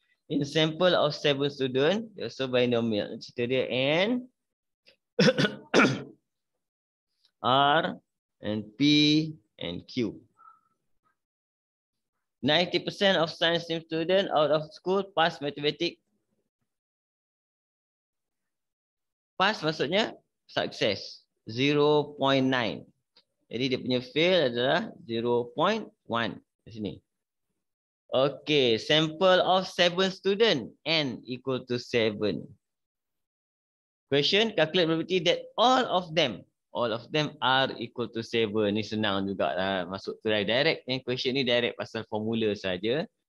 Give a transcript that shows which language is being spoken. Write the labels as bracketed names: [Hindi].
[English] In sample of 7 student, also binomial. Cerita dia N, R, and P, and Q. 90% of science stream student out of school pass mathematics. [Malay] Pass maksudnya success. 0.9. Jadi dia punya fail adalah 0.1 di sini. [English] Okay, sample of 7 student, n equal to 7. Question, calculate probability that all of them are equal to 7. [Malay] Ni senang juga lah. Masuk to direct. Question ni direct pasal formula saja.